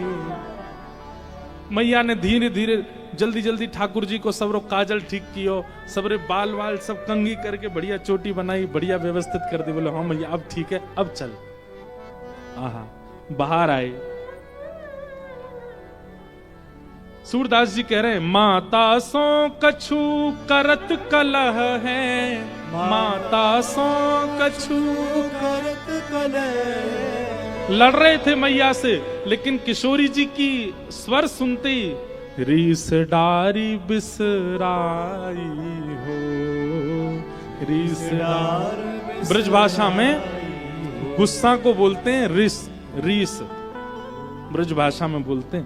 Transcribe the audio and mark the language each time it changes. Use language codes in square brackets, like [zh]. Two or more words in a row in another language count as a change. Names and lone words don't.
[hi] मैया ने धीरे धीरे जल्दी जल्दी ठाकुर जी को सबरो काजल ठीक कियो, सबरे बाल वाल सब कंघी करके बढ़िया चोटी बनाई, बढ़िया व्यवस्थित कर दी। बोले हाँ मैया अब ठीक है, अब चल। आहा, बाहर आए। सूरदास जी कह रहे हैं माता सो कछु करत कलह है, माता सो कछु करत कलह। लड़ रहे थे मैया से, लेकिन किशोरी जी की स्वर सुनते ही रीस डारी बिसराई हो, रीस डार। ब्रजभाषा में गुस्सा को बोलते हैं रीस, ब्रजभाषा में बोलते हैं।